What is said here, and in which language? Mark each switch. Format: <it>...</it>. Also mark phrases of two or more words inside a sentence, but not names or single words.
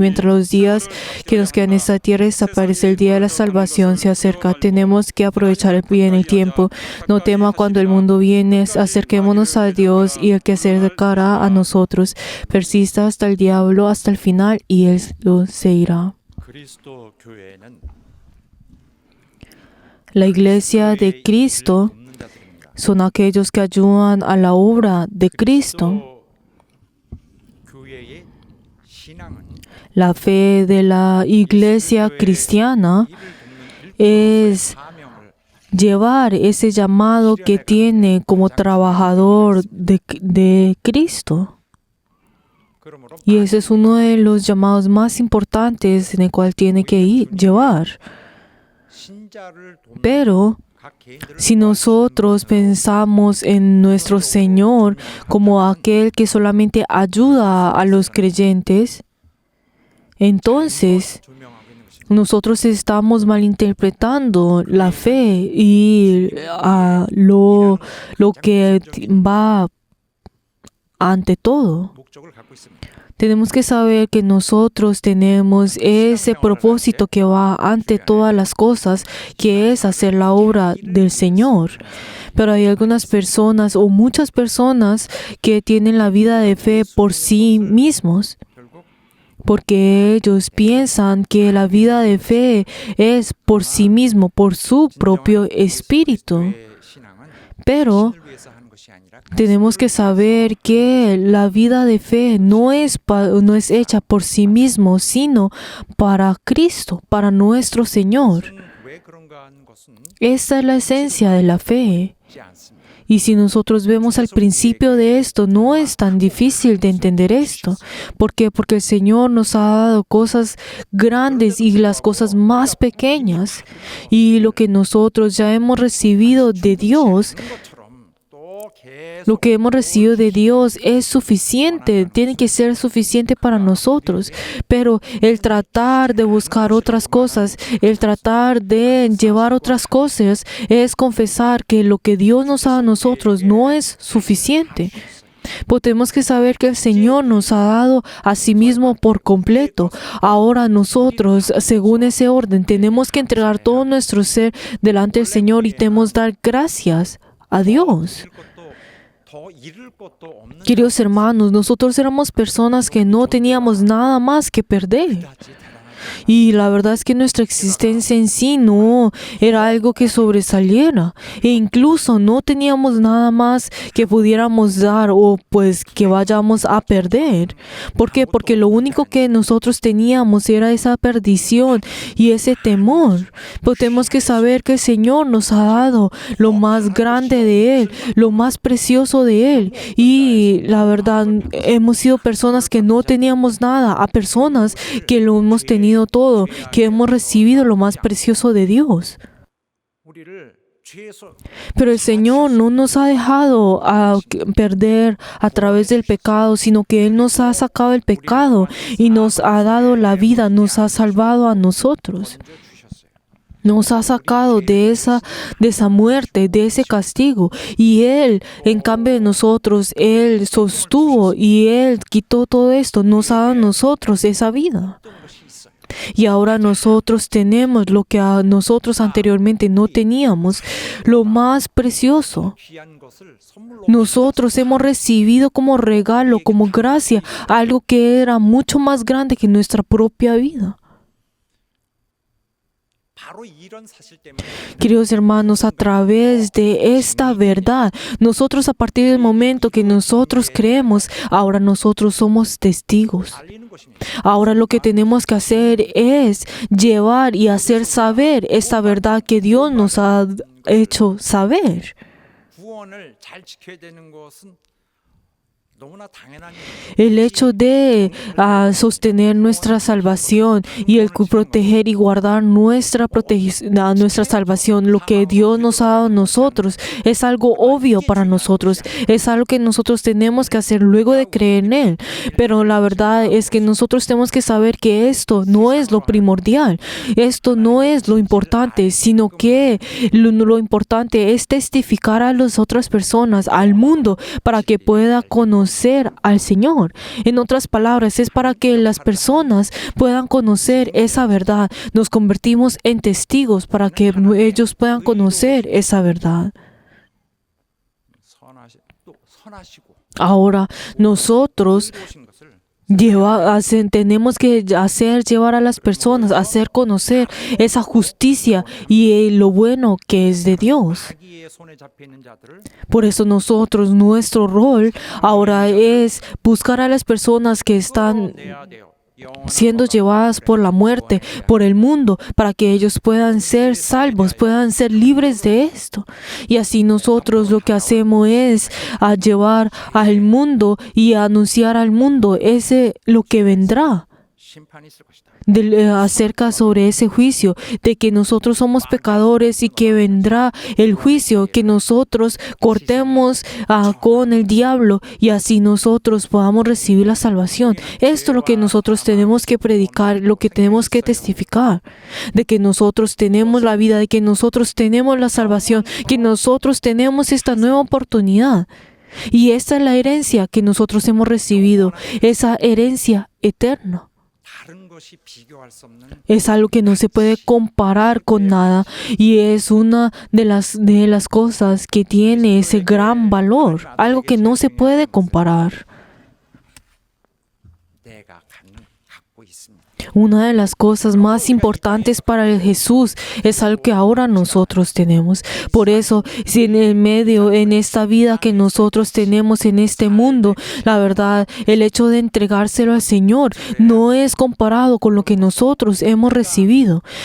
<es>Mientras los días que nos quedan en esta tierra desaparece, el día de la salvación se acerca. Tenemos que aprovechar bien el tiempo. No tema cuando el mundo viene, acerquémonos a Dios y el que se acercará a nosotros. Persista hasta el diablo, hasta el final, y él se irá.</es> <ko>그리스도 교회는</ko> <es>La iglesia de Cristo</es> <ko>돕는 자들입니다.</ko> <es>son aquellos que ayudan a la obra de Cristo.</es> <ko>교회의 신앙은</ko> <es>La fe de la iglesia cristiana es</es> <ko>사명을</ko> <es>llevar ese llamado que tiene como trabajador de Cristo.</es> <ko>그러므로</ko> <es>Y ese es uno de los llamados más importantes en el cual tiene que llevar.</es> <ko>신자를 돕는</ko> <es>Pero</es> <ko>각 개인들을</ko> <es>si nosotros pensamos en nuestro Señor como aquel que solamente ayuda a los creyentes, entonces</es> <ko>조명하고 있는 것입니다.</ko> <es>nosotros estamos malinterpretando la fe y lo que va ante todo.</es> <ko>목적을 갖고 있습니다.</ko> <es>Tenemos que saber que nosotros tenemos ese propósito que va ante todas las cosas, que es hacer la obra del Señor. Pero hay algunas personas o muchas personas que tienen la vida de fe por sí mismos,</es> <ko>결국</ko> <es>porque ellos piensan que la vida de fe es por sí mismo, por su propio espíritu.</es> <ko>그리스도의 신앙은</ko> <es>Pero</es> <ko>신을 위해서 하는 것이 아니라</ko> <es>tenemos que saber que la vida de fe no es hecha por sí mismo, sino para Cristo, para nuestro Señor.</es> <ko>왜 그런가 하는 것은</ko> <es>Esta es la esencia de la fe.</es> <ko>쉽지 않습니다.</ko> <es>Y si nosotros vemos al principio de esto, no es tan difícil de entender esto. ¿Por qué? Porque el Señor nos ha dado cosas grandes y las cosas más pequeñas. Y lo que nosotros ya hemos recibido de Dios,</es> <ko>것처럼 또 계속</ko> <es>lo que hemos recibido de Dios es suficiente, tiene que ser suficiente para nosotros. Pero el tratar de buscar otras cosas, el tratar de llevar otras cosas, es confesar que lo que Dios nos da a nosotros no es suficiente. Pues tenemos que saber que el Señor nos ha dado a sí mismo por completo. Ahora nosotros, según ese orden, tenemos que entregar todo nuestro ser delante del Señor y tenemos que dar gracias a Dios.</es> <ko>더 잃을 것도 없는</ko> <es>Queridos hermanos, nosotros éramos personas que no teníamos nada más que perder.</es> <ko>자지 대단한</ko> <es>Y la verdad es que nuestra existencia en sí no era algo que sobresaliera. E incluso no teníamos nada más que pudiéramos dar o pues que vayamos a perder. ¿Por qué? Porque lo único que nosotros teníamos era esa perdición y ese temor. Pero tenemos que saber que el Señor nos ha dado lo más grande de Él, lo más precioso de Él. Y la verdad, hemos sido personas que no teníamos nada, a personas que lo hemos tenido todo, que hemos recibido lo más precioso de Dios.</es> <ko>우리를 죄에서</ko> <es>Pero el Señor no nos ha dejado perder a través del pecado, sino que Él nos ha sacado el pecado y nos ha dado la vida, nos ha salvado a nosotros. Nos ha sacado de esa muerte, de ese castigo. Y Él, en cambio de nosotros, Él sostuvo y Él quitó todo esto. Nos ha dado a nosotros esa vida. Y ahora nosotros tenemos lo que nosotros anteriormente no teníamos, lo más precioso.</es> <ko>귀한 것을 선물로</ko> <es>Nosotros hemos recibido como regalo, como gracia, algo que era mucho más grande que nuestra propia vida.</es> <ko>바로 이런 사실 때문에</ko> <es>Queridos hermanos, a través de esta verdad, nosotros a partir del momento que nosotros creemos, ahora nosotros somos testigos.</es> <ko>알리는 것입니다.</ko> <es>Ahora lo que tenemos que hacer es llevar y hacer saber esta verdad que Dios nos ha hecho saber.</es> <ko>구원을 잘 지켜야 되는 것은 너무나 당연한 일이죠.</ko> <es>El hecho de sostener nuestra salvación y el proteger y guardar nuestra salvación, lo que Dios nos ha dado a nosotros, es algo obvio para nosotros. Es algo que nosotros tenemos que hacer luego de creer en Él. Pero la verdad es que nosotros tenemos que saber que esto no es lo primordial. Esto no es lo importante, sino que lo importante es testificar a las otras personas, al mundo, para que pueda conocer al Señor. En otras palabras, es para que las personas puedan conocer esa verdad. Nos convertimos en testigos para que ellos puedan conocer esa verdad.</es> <ko>또 선하시고</ko> <es>Ahora, nosotros</es> <ko>의로우신 것을</ko> <es>tenemos que llevar a las personas, hacer conocer esa justicia y lo bueno que es de Dios.</es> <ko>자기의 손에 잡혀 있는 자들을</ko> <es>Por eso nosotros, nuestro rol ahora es buscar a las personas que están</es> <ko>내야 돼요.</ko> <es>siendo llevadas por la muerte, por el mundo, para que ellos puedan ser salvos, puedan ser libres de esto. Y así nosotros lo que hacemos es llevar al mundo y anunciar al mundo lo que vendrá.</es> <ko>심판이 있을 것이다.</ko> <es>Acerca sobre ese juicio, de que nosotros somos pecadores y que vendrá el juicio, que nosotros cortemos con el diablo y así nosotros podamos recibir la salvación. Esto es lo que nosotros tenemos que predicar, lo que tenemos que testificar, de que nosotros tenemos la vida, de que nosotros tenemos la salvación, que nosotros tenemos esta nueva oportunidad. Y esta es la herencia que nosotros hemos recibido, esa herencia eterna.</es> <ko>다른 것이 비교할 수 없는</ko> <es>Es algo que no se puede comparar con nada y es una de las cosas que tiene ese gran valor, algo que no se puede comparar.</es> <ko>내가 갖고 있습니다.</ko> <es>Una de las cosas más importantes para el Jesús es algo que ahora nosotros tenemos. Por eso, si en esta vida que nosotros tenemos en este mundo, la verdad, el hecho de entregárselo al Señor no es comparado con lo que nosotros hemos recibido.</es>